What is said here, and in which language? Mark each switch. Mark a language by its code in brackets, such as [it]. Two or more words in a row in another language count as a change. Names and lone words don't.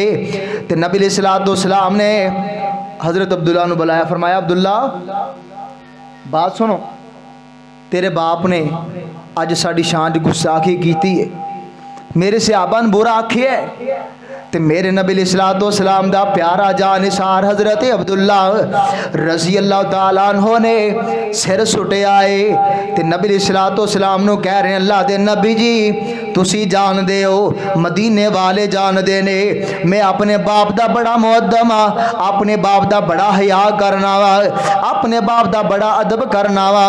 [pa] ਤੇ ਨਬੀ ਅਲੈਹਿੱਸਲਾਮ ਨੇ ਹਜ਼ਰਤ ਅਬਦੁੱਲਾ ਨੂੰ ਬੁਲਾਇਆ, ਫ਼ਰਮਾਇਆ ਅਬਦੁੱਲਾ ਬਾਤ ਸੁਣੋ, ਤੇਰੇ ਬਾਪ ਨੇ ਅੱਜ ਸਾਡੀ ਸ਼ਾਨ ਗੁਸਤਾਖ਼ੀ ਕੀ ਹੈ, ਮੇਰੇ ਸਹਾਬਾ ਨੇ ਬੁਰਾ ਆਖਿਆ ਹੈ, ਤੇ ਮੇਰੇ ਨਬੀ ਅਲੈਹਿੱਸਲਾਮ ਦਾ ਪਿਆਰਾ ਜਾਨਿਸਾਰ ਹਜ਼ਰਤ ਅਬਦੁੱਲਾ ਰਜ਼ੀ ਅੱਲਾਹ ਤਾਲਾ ਅਨਹੁ ਨੇ ਸਿਰ ਸੁੱਟੇ ਆਏ ਤੇ ਨਬੀ ਅਲੈਹਿੱਸਲਾਮ ਨੂੰ ਕਹਿ ਰਹੇ ਅੱਲਾਹ ਦੇ ਨਬੀ ਜੀ ਤੁਸੀ ਜਾਣਦੇ ਹੋ, ਮਦੀਨੇ ਵਾਲੇ ਜਾਣਦੇ ਨੇ ਮੈਂ ਅਪਣੇ ਬਾਪ ਦਾ ਬੜਾ ਮੁਅੱਦਮ ਆ, ਅਪਣੇ ਬਾਪ ਦਾ ਬੜਾ ਹਯਾ ਕਰਨਾ ਵਾ, ਅਪਣੇ ਬਾਪ ਦਾ ਬੜਾ ਅਦਬ ਕਰਨਾ ਵਾ।